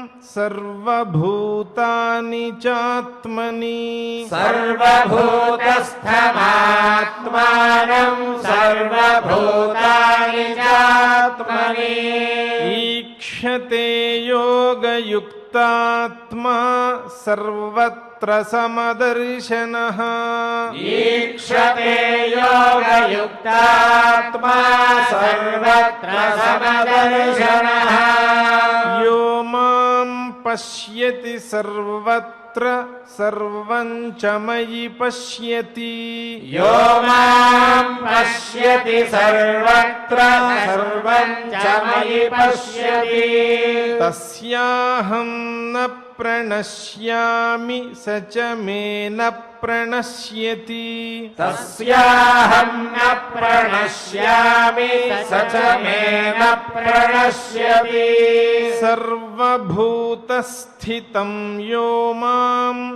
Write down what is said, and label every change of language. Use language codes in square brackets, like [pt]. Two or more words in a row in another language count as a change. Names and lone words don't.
[sa] సర్వభూతాని చాత్మని ఈక్షతే యోగయుక్తాత్మా సర్వత్ర సమదర్శనః యో మాం పశ్యతి సర్వత్ర సర్వం చ మయి పశ్యతి తస్యాహం న ప్రణశ్యామి స చ మే న ప్రణశ్యతి సర్వభూతస్థితం యో మాం